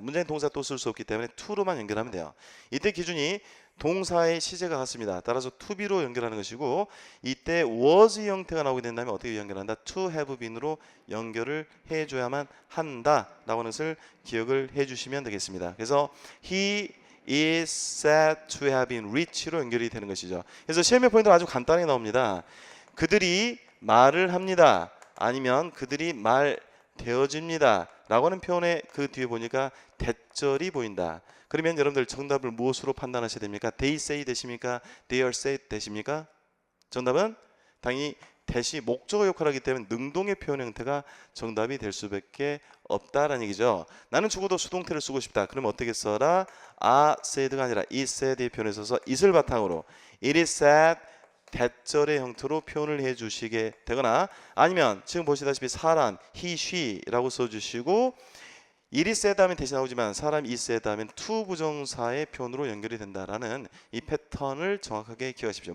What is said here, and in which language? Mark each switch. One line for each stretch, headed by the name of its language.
Korean: 문장에 동사 또 쓸 수 없기 때문에 to로만 연결하면 돼요. 이때 기준이 동사의 시제가 같습니다. 따라서 to be로 연결하는 것이고, 이때 was 형태가 나오게 된다면 어떻게 연결한다? to have been으로 연결을 해줘야만 한다라고 하는 것을 기억을 해주시면 되겠습니다. 그래서
English: he is said to have been rich로
Korean: 연결이 되는 것이죠. 그래서 시험의 포인트는 아주 간단하게 나옵니다. 그들이 말을 합니다. 아니면 그들이 말 되어집니다 라고 하는 표현에 그 뒤에 보니까 대절이 보인다. 그러면 여러분들 정답을 무엇으로 판단하셔야 됩니까? they say 되십니까? they are said 되십니까? 정답은 당연히 대시 목적어 역할을 하기 때문에 능동의 표현 형태가 정답이 될 수밖에 없다라는 얘기죠. 나는 죽어도 수동태를 쓰고 싶다. 그러면 어떻게 써라? are said가 아니라 is said의 표현에 써서 it을 바탕으로 it is said 대절의 형태로 표현을 해주시게 되거나, 아니면 지금 보시다시피 사람 he, she라고 써주시고 it is said 하면 대신 나오지만 사람 is said 하면 to 부정사의 표현으로 연결이 된다라는 이 패턴을 정확하게 기억하십시오.